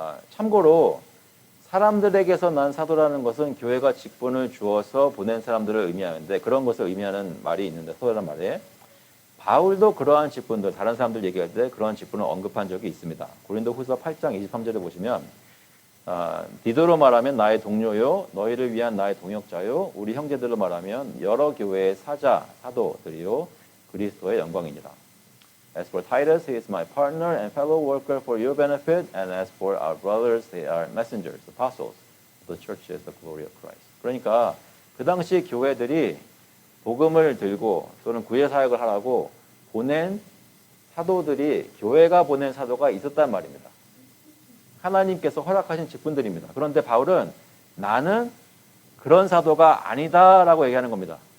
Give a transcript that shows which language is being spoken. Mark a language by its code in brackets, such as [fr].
[ko] 참고로 사람들에게서 난 사도라는 것은 교회가 직분을 주어서 보낸 사람들을 의미하는데 그런 것을 의미하는 말이 있는데 사도라는 말에 바울도 그러한 직분들 다른 사람들 얘기할 때 그러한 직분을 언급한 적이 있습니다. 고린도후서 8장 23절에 보시면 디도로 말하면 나의 동료요 너희를 위한 나의 동역자요 우리 형제들로 말하면 여러 교회의 사도들이요 그리스도의 영광이니라. [en] As for Titus, he is my partner and fellow worker for your benefit, and as for our brothers, they are messengers, apostles of the churches, the glory of Christ. [ko] 그러니까 그 당시 교회들이 복음을 들고 또는 구제 사역을 하라고 보낸 사도들이 교회가 보낸 사도가 있었단 말입니다. 하나님께서 허락하신 직분들입니다. 그런데 바울은 나는 그런 사도가 아니다라고 얘기하는 겁니다.